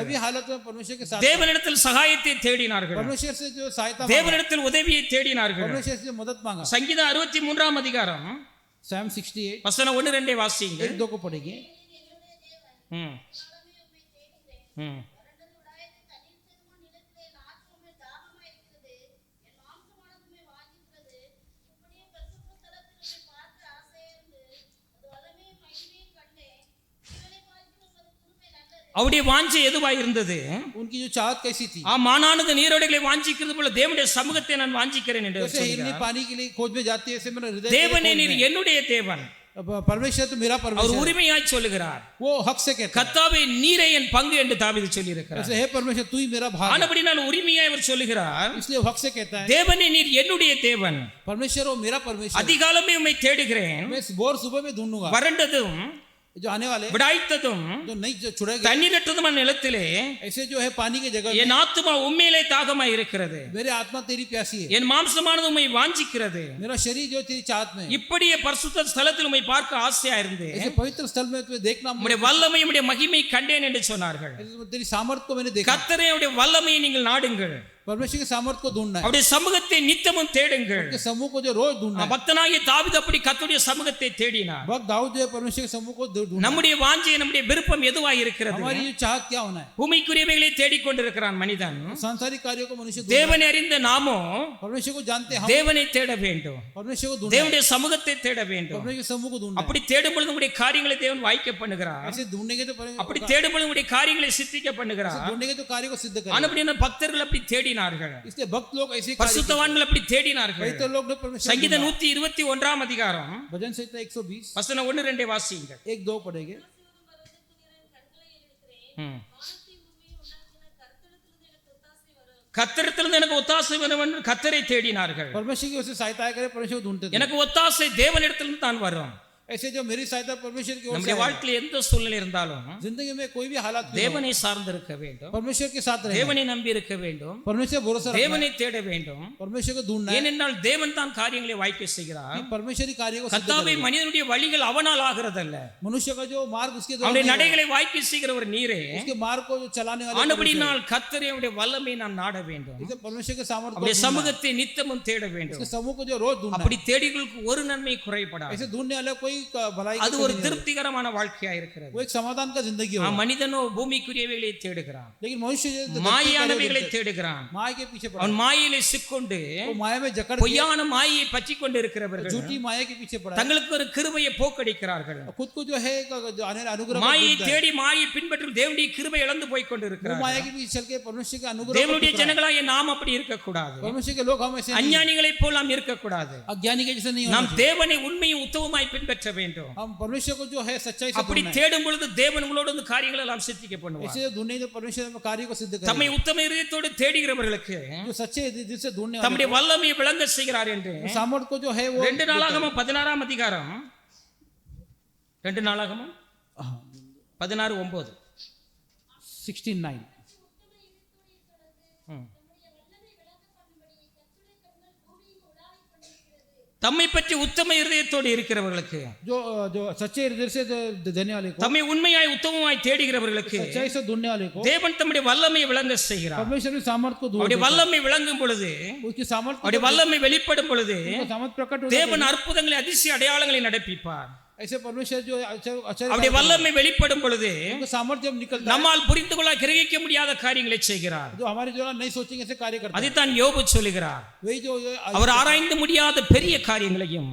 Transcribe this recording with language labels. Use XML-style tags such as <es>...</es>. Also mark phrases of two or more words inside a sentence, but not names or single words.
<hi>सभी हालत में परमेश्वर के साथ</hi> <ta>தேவனிடத்தில் சகாயத்தை தேடினார்கள்.</ta> <hi>परमेश्वर से जो सहायता मांगा,</hi> <ta>தேவனிடத்தில் உதவியை தேடினார்கள்.</ta> <hi>परमेश्वर से मदद मांगा.</hi> <ta>சங்கீதம் 63 அதிகாரம் Psalm 68 வசனம் 1-2 வாசியுங்கள்.</ta> <hi>1-2 को पढ़ेंगे.</hi> <ta>ம் ம் அவருடைய வாஞ்சை எதுவாய் இருந்தது?</ta> <hi>उनकी जो चाहत कैसी थी?</hi> <ta>மானானது நீரோடைகளை வாஞ்சிக்கிறது போல தேவனுடைய சமூகத்தை நான் வாஞ்சிக்கிறேன் என்று</ta> <hi>जैसे हिरनी पानी के लिए खोज में जाती है, ऐसे मेरा हृदय</hi> <ta>தேவனே நீர் என்னுடைய தேவன்.</ta> <hi>परमेश्वर तो मेरा</hi> <ta>அவர்</ta> <hi>परमेश्वर.</hi> <ta>உரிமையாய் சொல்லுகிறார்.</ta> <hi>वो हक से कहता है.</hi> <ta>கர்த்தாவே நீரே என் பங்கு என்று தாவீது சொல்லி இருக்கிறார்.</ta> <hi>ऐसे हे परमेश्वर तू ही मेरा भाग है.</hi> <ta>ஆனபடி நான் உரிமையாய் அவர் சொல்லுகிறார்.</ta> <hi>इसलिए हक से कहता है.</hi> <ta>தேவனே நீர் என்னுடைய தேவன்.</ta> <hi>परमेश्वर वो मेरा परमेश्वर.</hi> <ta>அதிகாலமே உம்மை தேடுகிறேன்.</ta> <hi>मैं भोर सुबह में ढूंढूंगा.</hi> <ta>வறண்டதும்</ta> <hi>जो आने वाले</hi> <ta>விடாய்த்ததும்</ta> <hi>जो नहीं जो छुड़ेगा,</hi> <ta>தண்ணீரற்றதுமான நிலத்திலே</ta> <hi>ऐसे जो है पानी की जगह</hi> <ta>என் ஆத்துமா உம்மையிலே தாகமாய் இருக்கிறது.</ta> <hi>मेरे आत्मा तेरी प्यासी है.</hi> <ta>என் மாம்சமானது உம்மை வாஞ்சிக்கிறது.</ta> <hi>मेरा शरीर जो तेरी चाहत में है.</hi> <ta>இப்படியே பரிசுத்த ஸ்தலத்தில் உம்மை பார்க்க ஆசையா இருந்தேன்.</ta> <hi>ऐसे पवित्र स्थल में तुम्हें देखना,</hi> <ta>உம்முடைய வல்லமை உம்முடைய மகிமை கண்டேன் என்று சொன்னார்கள்.</ta> <hi>तेरी सामर्थ को मैंने देखा.</hi> <ta>கர்த்தரே உம்முடைய வல்லமையை நீங்கள் நாடுங்கள்.</ta> <hi>परमेश्वर के सामर्थ को ढूंढना है.</hi> <ta>அவருடைய சமூகத்தை நித்தமும் தேடுங்கள்.</ta> <hi>उसके समूह को जो रोज ढूंढना है.</hi> <ta>பக்தனாகிய தாவீது அப்படி கர்த்தருடைய சமூகத்தை தேடினார்.</ta> <hi>भक्त दाऊद जो है परमेश्वर के समूह को ढूंढना.</hi> <ta>நம்முடைய வாஞ்சை, நம்முடைய விருப்பம் எதுவாய் இருக்கிறது?</ta> <hi>हमारी जो चाहत क्या होना है?</hi> <ta>பூமிக்குரியவைகளை தேடிக்கொண்டிருக்கிறான் மனிதன்.</ta> <hi>सांसारिक कार्यों को मनुष्य</hi> <ta>தேவனை அறிந்த நாமோ</ta> <hi>परमेश्वर को जानते हैं. हम</hi> <ta>தேவனை தேட வேண்டும்.</ta> <hi>परमेश्वर को ढूंढना.</hi> <ta>தேவனுடைய சமூகத்தை தேட வேண்டும்.</ta> <hi>परमेश्वर के समूह को ढूंढना.</hi> <ta>அப்படி தேடும் பொழுது உங்களுடைய காரியங்களை தேவன் வாய்க்க பண்ணுகிறார்.</ta> <hi>ऐसे ढूंढेंगे तो</hi> <ta>அப்படி தேடும் பொழுது உங்களுடைய காரியங்களை சித்திக்க பண்ணுகிறார்.</ta> <hi>ढूंढेंगे तो कार्य को सिद्ध करेंगे.</hi> <ta>ஆனபடியான பக்தர்கள் அப்படி தேடினார்கள்.</ta> <hi>इसलिए भक्त लोग ऐसे</hi> <ta>பரிசுத்தவான்கள் அப்படி தேடினார்கள்.</ta> <hi>पवित्र लोग ने परमेश्वर.</hi> <ta>சங்கீதம் 121 அதிகாரம்</ta> <hi>भजन संहिता 120</hi> <ta>வசனம் 1-2 வாசியுங்கள்.</ta> <hi>1-2 पढ़ेंगे.</hi> <ta>கர்த்தரிடத்திலிருந்து எனக்கு ஒத்தாசை வரும் என்று கர்த்தரை தேடினார்கள்.</ta> <hi>परमेश्वर की ओर से सहायता करे, परमेश्वर ढूंढते थे.</hi> <ta>எனக்கு ஒத்தாசை தேவனிடத்திலிருந்து தான் வரும்.</ta> <hi>ऐसे जो मेरी सहायता परमेश्वर की ओर से</hi> <ta>நம்முடைய வாழ்க்கையில் எந்த சூழ்நிலை இருந்தாலும்</ta> <hi>जिंदगी में कोई भी हालात में</hi> <ta>தேவனை சார்ந்திருக்க வேண்டும்.</ta> <hi>परमेश्वर के साथ रहे.</hi> <ta>தேவனை நம்பி இருக்க வேண்டும்.</ta> <hi>परमेश्वर भरोसा रखना.</hi> <ta>தேவனை தேட வேண்டும்.</ta> <hi>परमेश्वर को ढूंढना है.</hi> <ta>ஏனென்றால் தேவன் தான் காரியங்களை வாய்க்க செய்கிறார்.</ta> <hi>परमेश्वरी कार्य को सिद्ध</hi> <ta>கர்த்தாவே</ta> <hi>करेगा.</hi> <ta>மனிதனுடைய வழிகள் அவனால் ஆகிறதல்ல.</ta> <hi>मनुष्य का जो मार्ग उसके द्वारा</hi> <ta>அவனுடைய</ta> <hi>नहीं</hi> <ta>நடைகளை வாய்க்க செய்கிறவர் நீரே.</ta> <hi>होगा. उसके मार्ग को जो चलाने वाले</hi> <ta>ஆனபடினால் கர்த்தரே அவருடைய வல்லமை நாம் நாட வேண்டும்.</ta> <hi>इसे परमेश्वर के सामर्थ्य को</hi> <ta>அவருடைய</ta> <hi>ढूंढना है.</hi> <ta>சமூகத்தை நித்தமும் தேட வேண்டும்.</ta> <hi>उसके समूह को जो रोज ढूंढना</hi> <ta>அப்படி தேடிகளுக்கு ஒரு நன்மை</ta> <hi>है.</hi> <ta>குறைபடாது.</ta> <hi>ऐसे ढूंढने वाले कोई भलाई</hi> <ta>அது ஒரு திருப்திகரமான வாழ்க்கையா இருக்கிறது.</ta> <hi>वो एक समाधान का जिंदगी हो,</hi> <ta>மனிதனோ பூமிக்குரியவைகளை தேடுகிறான்,</ta> <hi>लेकिन मनुष्य</hi> <ta>மாயானவைகளை தேடுகிறான்.</ta> <hi>माया के पीछे पड़ा,</hi> <ta>அவன் மாயையிலே சிக்கொண்டு</ta> <hi>वो माया में जकड़</hi> <ta>பொய்யான மாயை பற்றி கொண்டு இருக்கிறவர்கள்</ta> <hi>झूठी माया के पीछे पड़ा,</hi> <ta>தங்களுக்கு ஒரு கிருபையை போக்கடிக்கிறார்கள்.</ta> <hi>खुद को जो है जो अनुग्रह</hi> <ta>மாயை தேடி மாயை பின்பற்றும் தேவனுடைய கிருபை இழந்து போய் கொண்டு</ta> <hi>वो</hi> <ta>இருக்கிறார்கள்.</ta> <hi>माया के पीछे चल के परमेश्वर के अनुग्रह</hi> <ta>தேவனுடைய ஜனங்களாகிய நாம் அப்படி இருக்கக்கூடாது.</ta> <hi>परमेश्वर के लोग हम ऐसे नहीं,</hi> <ta>அஞ்ஞானிகளைப் போல் நாம் இருக்கக்கூடாது.</ta> <hi>अज्ञानी के जैसे नहीं होना</hi> <ta>நாம் தேவனை உண்மையும் உத்தமமாய் பின்பற்ற வேண்டும்.</ta> <hi>हम परमेश्वर को जो है सच्चाई से</hi> <ta>அப்படி</ta> <hi>ढूंढना है,</hi> <ta>தேடும் பொழுது தேவன் உங்களோடு இந்த காரியங்களை எல்லாம் சித்திக்க பண்ணுவார்.</ta> <hi>ऐसे ढूंढने तो परमेश्वर में कार्य को सिद्ध</hi> <ta>தம்மை</ta> <hi>करेगा।</hi> <ta>உத்தம இதயத்தோடு தேடுகிறவர்களுக்கு</ta> <hi>जो सच्चे दिल से ढूंढने वाले</hi> <ta>தம்முடைய வல்லமையை விளங்க செய்கிறார் என்று</ta> <hi>को, सामर्थ को जो है वो</hi> <ta>2 நாளாகமம் 16ஆம் அதிகாரம் 2 நாளாகமம் 16:9 16:9 தம்மை பற்றி உத்தம இருதயத்தோடு இருக்கிறவர்களுக்கு,</ta> <hi>जो जो सच्चे हृदय से देने वाले को,</hi> <ta>தம்மை உண்மையாய் உத்தமமாய் தேடுகிறவர்களுக்கு</ta> <hi>सच्चाई से ढूंढने वाले को</hi> <ta>தேவன் தம்முடைய வல்லமையை விளங்க செய்கிறார்.</ta> <hi>परमेश्वर की सामर्थ को</hi> <ta>அவருடைய வல்லமை விளங்கும் பொழுது,</ta> <hi>उसकी सामर्थ</hi> <ta>அவருடைய வல்லமை வெளிப்படும் பொழுது</ta> <hi>सामर्थ प्रकट हो,</hi> <ta>தேவன் அற்புதங்களை அதிசய அடையாளங்களை நடப்பிப்பார்.</ta> <hi>ऐसे परमेश्वर जो अच्छा</hi> <ta>அவருடைய வல்லமை வெளிப்படும் பொழுது</ta> <hi>सामर्थ जब निकलता है,</hi> <ta>நம்மால் புரிந்து கொள்ள கிரகிக்க முடியாத காரியங்களை செய்கிறார்.</ta> <hi>जो हमारे जो नहीं सोचेंगे ऐसे कार्य करता है।</hi> <ta>அதைத்தான் யோபு சொல்லுகிறார்.</ta> <hi>वही जो</hi> <ta>அவர் ஆராய்ந்து முடியாத பெரிய காரியங்களையும்</ta>